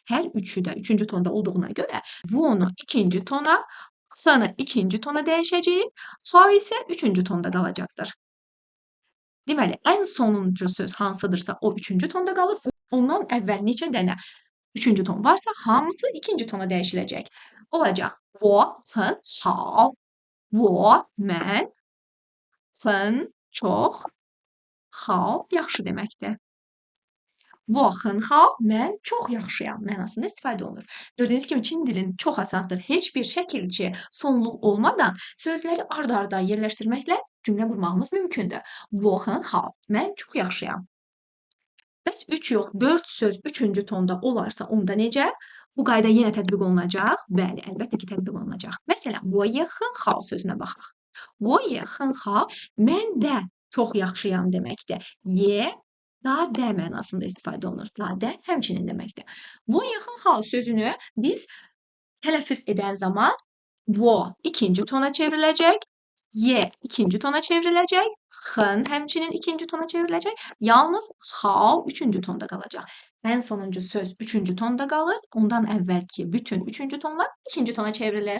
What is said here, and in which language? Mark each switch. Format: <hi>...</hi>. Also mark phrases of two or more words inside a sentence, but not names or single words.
<az>Hər üçü də üçüncü tonda olduğuna görə wo'nu ikinci tona, sen'i ikinci tona dəyişəcəyik. Hao isə üçüncü tonda qalacaqdır. Deməli, ən sonuncu söz hansıdırsa o üçüncü tonda qalır. Ondan əvvəl neçə dənə üçüncü ton varsa hamısı ikinci tona dəyişiləcək. Olacaq.</az> <zh>我很好.</zh> <az>Wo mən. 很 çox. Hao yaxşı deməkdir.</az> <zh>我很好,</zh> <az>mən çox yaxşıyam mənasında istifadə olunur. Gördüyünüz kimi Çin dilinin çox asandır. Heç bir şəkilçi sonluq olmadan sözləri ard-arda yerləşdirməklə cümlə qurmağımız mümkündür.</az> <zh>我很好,</zh> <az>mən çox yaxşıyam. Bəs 3 yox, 4 söz üçüncü tonda olarsa onda necə? Bu qayda yenə tətbiq olunacaq. Bəli, əlbəttə ki, tətbiq olunacaq. Məsələn,</az> <zh>我也很好</zh> <az>sözünə baxaq.</az> <zh>我也很好,</zh> <az>mən də çox yaxşıyam deməkdir. Ye daha də mənasında istifadə olunur. Daha də həmçinin deməkdir.</az> <zh>我也很好</zh> <az>sözünü biz tələffüz edən zaman 我ikinci tona çevriləcək. Ye ikinci tona çevriləcək. Hın həmçinin ikinci tona çevriləcək. Yalnız hao üçüncü tonda qalacaq. Ən sonuncu söz üçüncü tonda qalır. Ondan əvvəlki bütün üçüncü tonlar ikinci tona çevrilir.</az>